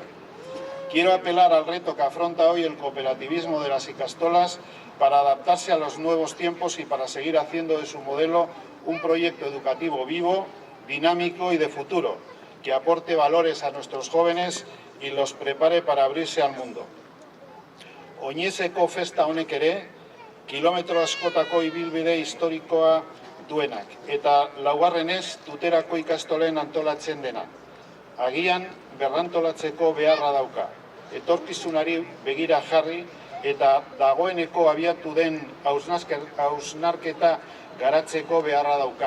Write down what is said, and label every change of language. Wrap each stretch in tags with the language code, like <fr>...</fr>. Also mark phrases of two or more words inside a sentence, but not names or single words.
<es>Quiero apelar al reto que afronta hoy el cooperativismo de las ikastolas para adaptarse a los nuevos tiempos y para seguir haciendo de su modelo un proyecto educativo vivo, dinámico y de futuro, que aporte valores a nuestros jóvenes y los prepare para abrirse al mundo.</es> <eu>Oinezeko festa honek ere, kilometro askotako ibilbide historikoa duenak, eta laugarrenez Tuterako ikastolen antolatzen dena. Agian berrantolatzeko beharra dauka, etorkizunari begira jarri eta dagoeneko abiatu den hausnarketa garatzeko beharra dauka.</eu>